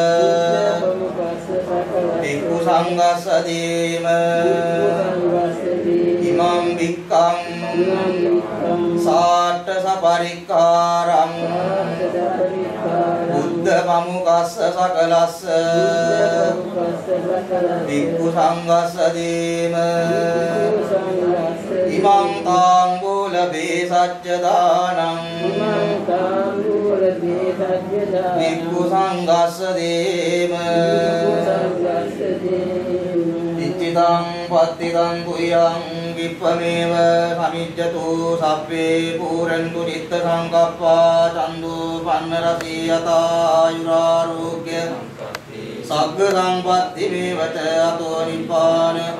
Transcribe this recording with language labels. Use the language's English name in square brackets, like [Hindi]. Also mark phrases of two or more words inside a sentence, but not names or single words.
[Pali] භික්ඛු සංඝස්ස දේම ඉමං වික්ඛං සාට්ඨ සපරික්කාරං බුද්ධ පමුකස්ස සකලස්ස භික්ඛු සංඝස්ස දේම ඉමං තාංගුල බේසච්ච දානං භික්ඛු සංඝස්ස දේම ඉච්ඡිතං පත්තිතං කුයං විප්පමේව සමිජ්ජතු සබ්බේ පූරන්තු චිත්ත සංකප්පා චන්දු පන්න රසී යතායුරාෝග්‍ය සග්ග සම්පත්ති මේවච අතෝ නිපාන